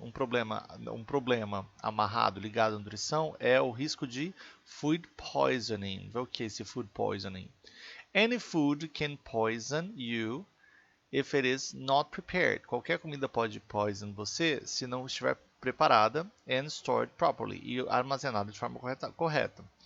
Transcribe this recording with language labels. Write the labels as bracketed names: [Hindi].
[Portuguese] Um problema amarrado, ligado à nutrição, é o risco de food poisoning. Vê o que é esse food poisoning? [English] Any food can poison you if it is not prepared. [Portuguese] Qualquer comida pode poison você se não estiver preparada [English] and stored properly [Portuguese] e armazenada de forma correta.